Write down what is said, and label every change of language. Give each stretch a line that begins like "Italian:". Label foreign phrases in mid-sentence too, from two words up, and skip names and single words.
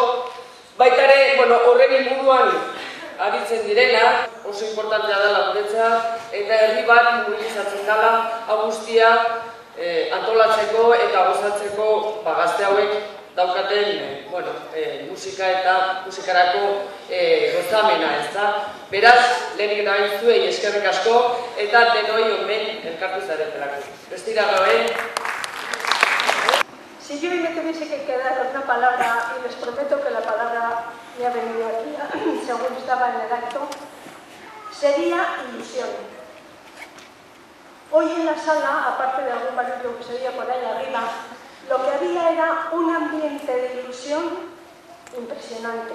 Basque: Baita ere, horren inguruan aritzen direna, oso importantea dela guretzat, eta herri bat mobilizatzen dela hau guztia antolatzeko eta gozatzeko gazte hauek daukaten musika eta musikarako gozamena, ezta? Beraz, lehenik eta bain zuei eskerrik asko eta denoi hemen elkartu zaretelako. Bestira gabe.
Spanish: Si yo me tuviese que quedar con una palabra, y les prometo que la palabra me ha venido aquí, según estaba en el acto, sería ilusión. Hoy en la sala, aparte de algún barullo que se veía por ahí arriba, lo que había era un ambiente de ilusión impresionante.